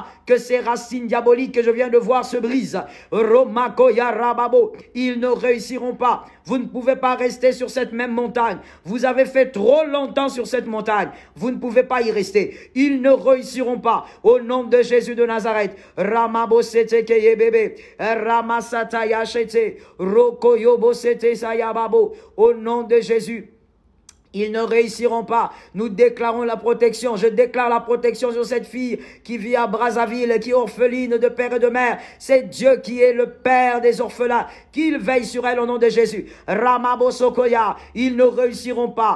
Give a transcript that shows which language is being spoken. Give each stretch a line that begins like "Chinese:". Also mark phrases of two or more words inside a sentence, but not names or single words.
French: Que ces racines diaboliques que je viens de voir se brisent. Romakoya Rababo. Ils ne réussiront pas. Vous ne pouvez pas rester sur cette même montagne. Vous avez fait trop longtemps sur cette montagne. Vous ne pouvez pas y rester. Ils ne réussiront pas. Au nom de Jésus de Nazareth. Ramabo sete keye bebe. Ramasata yachete. Rokoyobo sete sayababo. Au nom de Jésus. Ils ne réussiront pas. Nous déclarons la protection. Je déclare la protection sur cette fille qui vit à Brazzaville, qui est orpheline de père et de mère. C'est Dieu qui est le père des orphelins. Qu'il veille sur elle au nom de Jésus. Ramabo Sokoya. Ils ne réussiront pas.